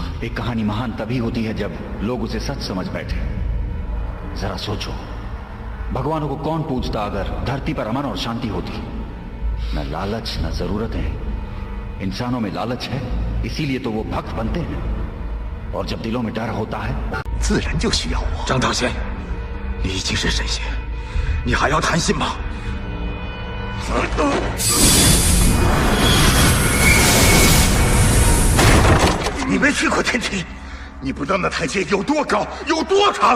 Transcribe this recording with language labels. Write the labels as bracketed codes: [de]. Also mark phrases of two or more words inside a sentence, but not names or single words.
[hi] एक कहानी महान तभी होती है जब लोग उसे सच समझ बैठे। जरा सोचो, भगवानों को कौन पूजता अगर धरती पर अमन और शांति होती? न लालच न जरूरतें। इंसानों में लालच है, इसीलिए तो वो भक्त बनते हैं। और जब दिलों में डर होता है, [zh] 自然就需要我。张大仙，你已经是神仙，你还要贪心吗？你没去过天庭，你不知道那台阶有多高，有多长。